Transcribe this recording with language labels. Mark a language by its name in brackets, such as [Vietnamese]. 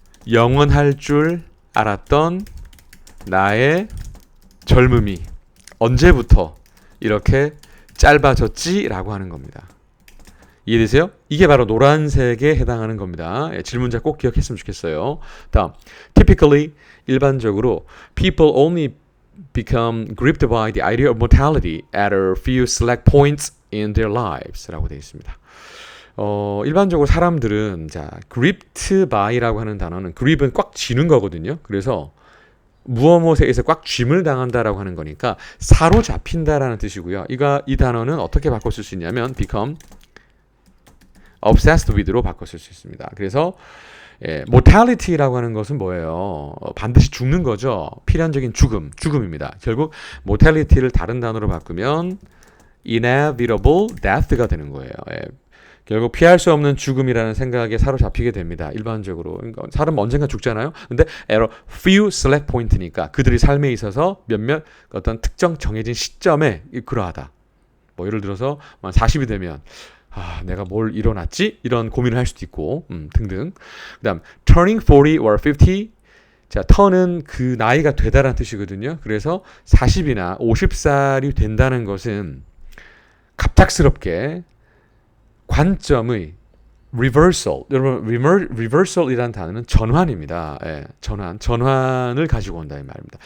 [Korean] 영원할 줄 알았던 나의 젊음이 언제부터 이렇게 짧아졌지라고 하는 겁니다. 이해되세요? 이게 바로 노란색에 해당하는 겁니다. 질문자 꼭 기억했으면 좋겠어요. [English] 다음, typically 일반적으로 people only become gripped by the idea of mortality at a few select points in their lives. [Korean] 라고 되어 있습니다. 일반적으로 사람들은 자, gripped by라고 하는 단어는 grip은 꽉 쥐는 거거든요. 그래서 무엇무엇에 의해서 꽉 쥐물 당한다라고 하는 거니까 사로잡힌다라는 뜻이고요. 이 단어는 어떻게 바꿔 쓸 수 있냐면 [English] become obsessed with [Korean] 로 바꿔 쓸 수 있습니다. 그래서 예, mortality라고 하는 것은 뭐예요? 반드시 죽는 거죠. 필연적인 죽음입니다. 결국 mortality를 다른 단어로 바꾸면 inevitable death가 되는 거예요. 예, 결국 피할 수 없는 죽음이라는 생각에 사로잡히게 됩니다. 일반적으로. 그러니까 사람은 언젠가 죽잖아요. 근데 [English] at a few select point [Korean] 니까 그들의 삶에 있어서 몇몇 어떤 특정 정해진 시점에 그러하다. 뭐 예를 들어서 40이 되면 내가 뭘 일어났지? 이런 고민을 할 수도 있고 등등. 그다음 [English] turning 40 or 50. [Korean] 자, turn은 그 나이가 되다라는 뜻이거든요. 그래서 40이나 50살이 된다는 것은 갑작스럽게 관점의 reversal. 여러분 reversal이라는 단어는 전환입니다. 예, 전환을 가지고 온다 이 말입니다.